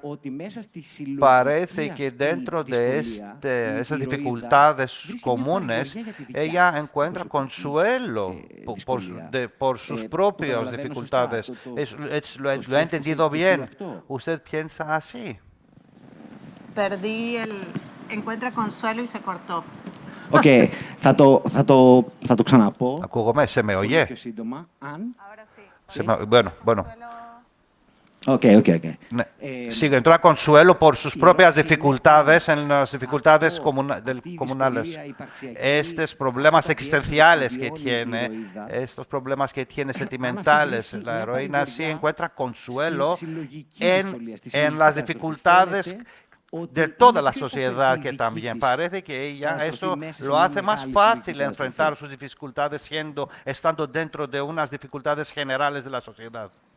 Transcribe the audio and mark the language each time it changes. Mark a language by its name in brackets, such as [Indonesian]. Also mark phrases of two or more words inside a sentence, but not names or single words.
[Spanish] Parece que dentro de esas dificultades comunes, ella encuentra consuelo por sus propias dificultades. ¿Lo he entendido bien? ¿Usted piensa así? Encuentra consuelo y se cortó. [Greek] Οκ, θα το ξαναπώ. Ακούγομαι, [Spanish] se me oye. [Greek] Πιο σύντομα, αν... [Spanish] Bueno. Ok. Sí, encuentra consuelo por sus propias dificultades, en las dificultades comunales. Estos problemas existenciales que tiene, estos problemas que tiene sentimentales, la heroína sí encuentra consuelo en las dificultades de toda la sociedad, que también parece que ella eso lo hace más fácil enfrentar sus dificultades estando dentro de unas dificultades generales de la sociedad.